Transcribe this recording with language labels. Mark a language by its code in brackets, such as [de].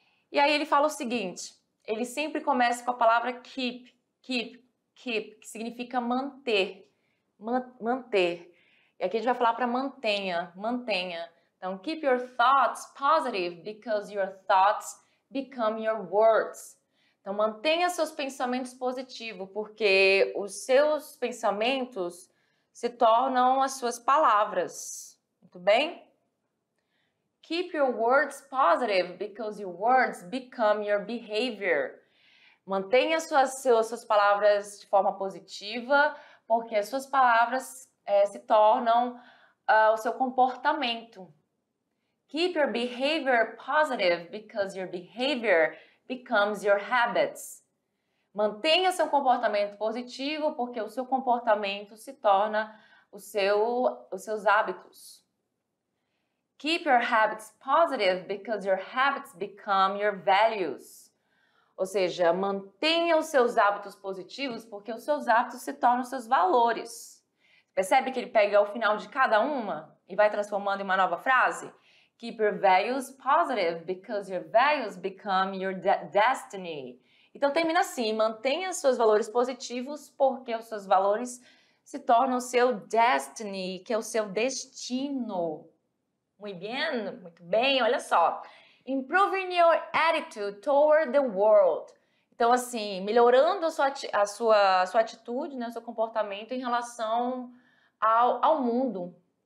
[pt] E aí ele fala o seguinte, ele sempre começa com a palavra keep, que significa manter, manter. E aqui a gente vai falar para mantenha. [en] Então, keep your thoughts positive because your thoughts become your words. [pt] Então, mantenha seus pensamentos positivos, porque os seus pensamentos se tornam as suas palavras. Muito bem? [en] Keep your words positive because your words become your behavior. [pt] Mantenha suas palavras de forma positiva, porque as suas palavras se tornam o seu comportamento. [en] Keep your behavior positive because your behavior becomes your habits. [pt] Mantenha seu comportamento positivo porque o seu comportamento se torna os seus hábitos. [en] Keep your habits positive because your habits become your values. [pt] Ou seja, mantenha os seus hábitos positivos porque os seus hábitos se tornam os seus valores. Percebe que ele pega o final de cada uma e vai transformando em uma nova frase? [en] Keep your values positive because your values become your destiny. [pt] Então termina assim, mantenha seus valores positivos porque os seus valores se tornam o seu destiny, que é o seu destino. Muito bem, olha só. [en] Improving your attitude toward the world. [pt] Então assim, melhorando a sua atitude, né, o seu comportamento em relação ao mundo.